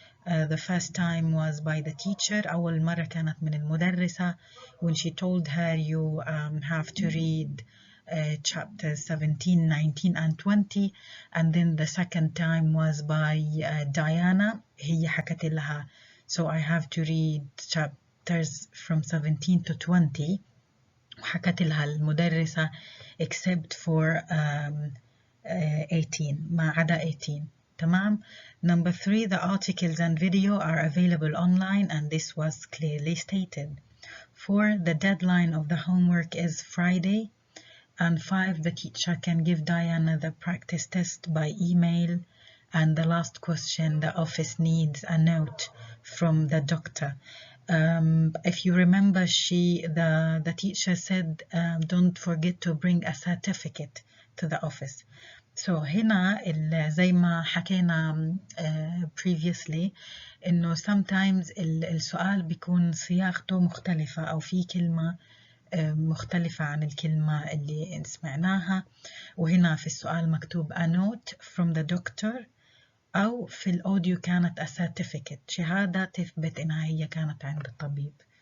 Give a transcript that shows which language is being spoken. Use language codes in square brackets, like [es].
[en] The first time was by the teacher. [ar] أول مرة كانت من المدرسة [en] when she told her you have to read chapters 17, 19, and 20. And then the second time was by Diana. [ar] هي حكت لها [en] so I have to read chapters from 17 to 20. [ar] وحكت لها المدرسة [en] except for 18 [ar] ما عدا 18. تمام. [en] Number 3, the articles and video are available online, and this was clearly stated. 4, the deadline of the homework is Friday. And 5, the teacher can give Diana the practice test by email. And the last question, the office needs a note from the doctor. If you remember, the teacher said don't forget to bring a certificate to the office. [ar] So هنا زي ما حكينا previously إنه sometimes السؤال بيكون صياغته مختلفة أو في كلمة مختلفة عن الكلمة اللي سمعناها. وهنا في السؤال مكتوب [en] a note from the doctor [ar] أو في الأوديو كانت [en] a certificate [ar] شهادة تثبت إنها هي كانت عند الطبيب.